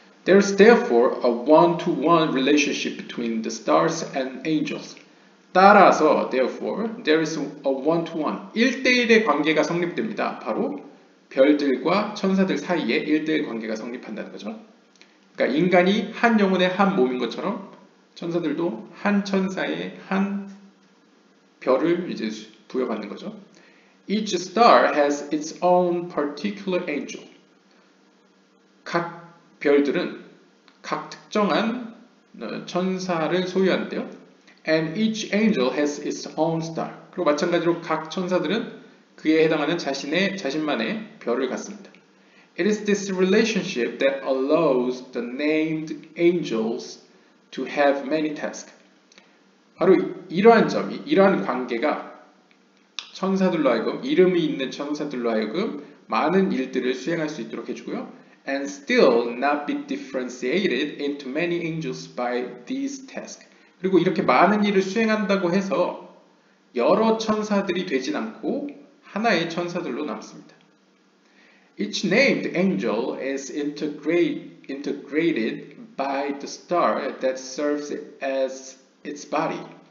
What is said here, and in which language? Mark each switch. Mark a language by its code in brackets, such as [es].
[en] There is therefore a one-to-one relationship between the stars and angels. [ko] 따라서 [en] therefore there is a one-to-one [ko] 1대1의 관계가 성립됩니다. 바로 별들과 천사들 사이에 1대1 관계가 성립한다는 거죠. 그러니까 인간이 한 영혼의 한 몸인 것처럼 천사들도 한 천사의 한 별을 이제 부여받는 거죠. [en] Each star has its own particular angel. [ko] 각 별들은 각 특정한 천사를 소유하는데요. [en] And each angel has its own star. [ko] 그리고 마찬가지로 각 천사들은 그에 해당하는 자신만의 별을 갖습니다. [en] It is this relationship that allows the named angels to have many tasks. [ko] 바로 이러한 관계가 천사들로 하여금, 이름이 있는 천사들로 하여금 많은 일들을 수행할 수 있도록 해주고요. [en] And still not be differentiated into many angels by these tasks. [ko] 그리고 이렇게 많은 일을 수행한다고 해서 여러 천사들이 되진 않고 하나의 천사들로 남습니다. [en] Each named angel is integrated by the star that serves as its body.